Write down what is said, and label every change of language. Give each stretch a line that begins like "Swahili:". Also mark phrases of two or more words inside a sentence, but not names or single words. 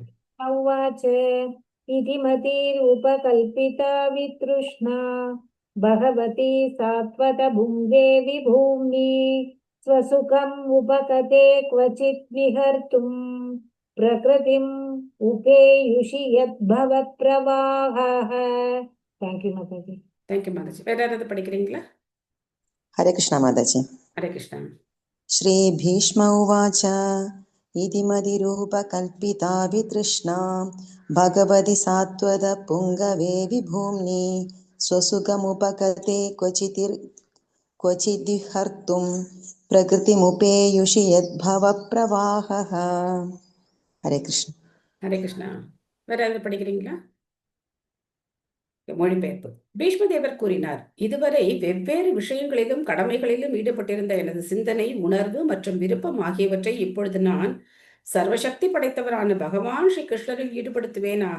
Sanskrit: उवाच इति मदिरूपकल्पिता वितृष्णा भगवति सात्वत पुङ्गवे विभूम्नि स्वसुखम् उपगते क्वचित् विहर्तुम् प्रकृतिम् उपेयुषि यत् भव प्रवाहः.
English: thank you mataji. thank you mataji.
Tamil: வேற யாராவது படிக்கிறீங்களா?
Hindi: हरे कृष्ण माताजी.
Tamil: ஹரே கிருஷ்ணா.
Sanskrit: श्री भीष्म उवाच इति मदिरूपकल्पिता वितृष्णा भगवति सात्वत पुङ्गवे विभूम्नि स्वसुखमुपगते क्वचिद्विहर्तुं प्रकृतिमुपेयुषि यद्भव प्रवाहः.
Hindi: हरे कृष्ण.
Tamil: ஹரே கிருஷ்ணா. வேற யாராவது படிக்கிறீங்களா? மொழிபெயர்ப்பு. பீஷ்மதேவர் கூறினார், இதுவரை வெவ்வேறு விஷயங்களிலும் கடமைகளிலும் ஈடுபட்டிருந்த எனது சிந்தனை, உணர்வு மற்றும் விருப்பம் ஆகியவற்றை இப்பொழுது நான் சர்வசக்தி படைத்தவரான பகவான் ஸ்ரீ கிருஷ்ணரில் ஈடுபடுத்துவேனாக.